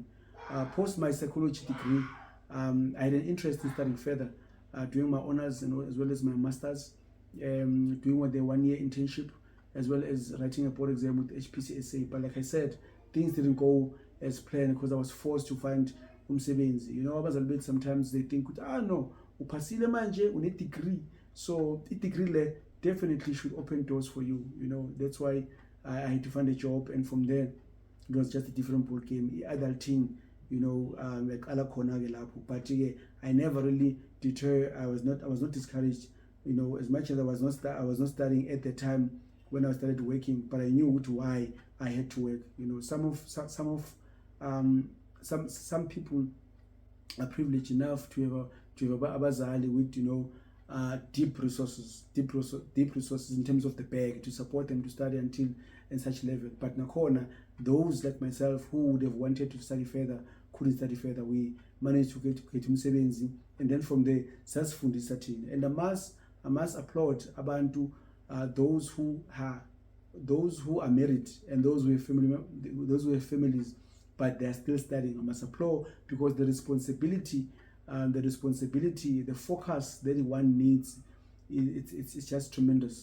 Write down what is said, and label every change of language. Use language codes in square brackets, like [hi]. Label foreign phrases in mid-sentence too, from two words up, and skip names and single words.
[en] Post my psychology degree, I had an interest in studying further, doing my honors and as well as my masters, doing the 1 year internship, as well as writing a board exam with HPCSA. But like I said, things didn't go as planned because I was forced to find umsebenzi. [nd] Abazali bethu [en] sometimes they think, no, [nd] upasile manje, [en] une degree. So the degree le definitely should open doors for you. That's why I had to find a job, and from there it was just a different ball game. Adulting, like [nd] ala khona ke lapho. [en] But I never really deterred. I was not discouraged. As much as I was not studying at the time when I started working, but I knew why I had to work. Some people are privileged enough to have abazali with deep resources in terms of the bag to support them to study until in such level. But nakhona, those like myself who would have wanted to study further couldn't study further. We managed to get umsebenzi, and then from there [nd] sasifundisa thina. [en] And I must applaud abantu, those who are married and those who have families, but they are still studying. I must applaud, because the responsibility, the focus that one needs, it's just tremendous.